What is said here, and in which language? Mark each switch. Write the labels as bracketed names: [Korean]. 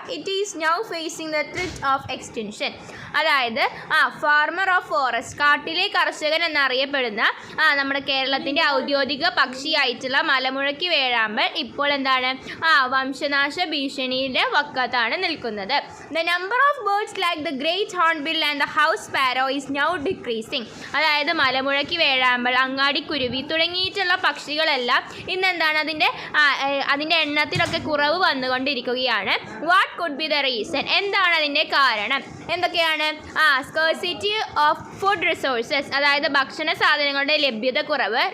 [English] It is now facing the threat of extinction. [Malayalam] അതായത് farmer of forest, കാട്ടിലെ കർഷകൻ എന്നറിയപ്പെടുന്ന നമ്മുടെ കേരളത്തിൻ്റെ ഔദ്യോഗിക പക്ഷിയായിട്ടുള്ള മലമുഴക്കി വേഴാമ്പൽ ഇപ്പോൾ വംശനാശ ഭീഷണിയുടെ വക്കത്താണ് നിൽക്കുന്നത്. [English] The number of birds like the great hornbill and the house sparrow is now decreasing. [Malayalam] അതായത് മലമുഴക്കി വേഴാമ്പൽ, അങ്ങാടിക്കുരുവി തുടങ്ങിയിട്ടുള്ള പക്ഷികളെല്ലാം ഇന്ന് അതിൻ്റെ എണ്ണത്തിലൊക്കെ കുറവ് വന്നുകൊണ്ടിരിക്കുകയാണ്. [English] What could be the reason? [Malayalam] എന്താണ് അതിൻ്റെ കാരണം? എന്തൊക്കെയാണ്? [English] scarcity of food resources, [Malayalam] അതായത് ഭക്ഷണ സാധനങ്ങളുടെ ലഭ്യത കുറവ്.